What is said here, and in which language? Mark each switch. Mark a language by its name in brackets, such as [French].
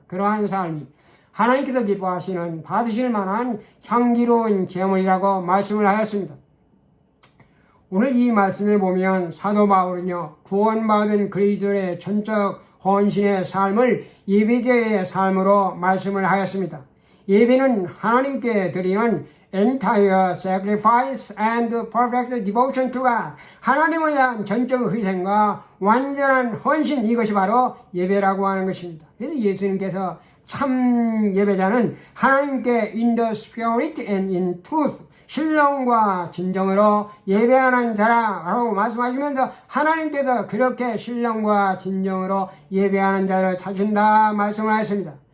[Korean] 그러한 삶이 하나님께서 기뻐하시는 받으실 만한 향기로운 제물이라고 말씀을 하였습니다. 오늘 이 말씀에 보면 사도 바울은요 구원받은 그리스도의 전적 헌신의 삶을 예배자의 삶으로 말씀을 하였습니다. 예배는 하나님께 드리는 [English] entire sacrifice and perfect devotion to God. [Korean] 하나님을 위한 전적 희생과 완전한 헌신, 이것이 바로 예배라고 하는 것입니다. 그래서 예수님께서 참 예배자는 하나님께 [English] in the spirit and in truth, [Korean] 신령과 진정으로 예배하는 자라고 말씀하시면서 하나님께서 그렇게 신령과 진정으로 예배하는 자를 찾으신다 말씀을 하셨습니다.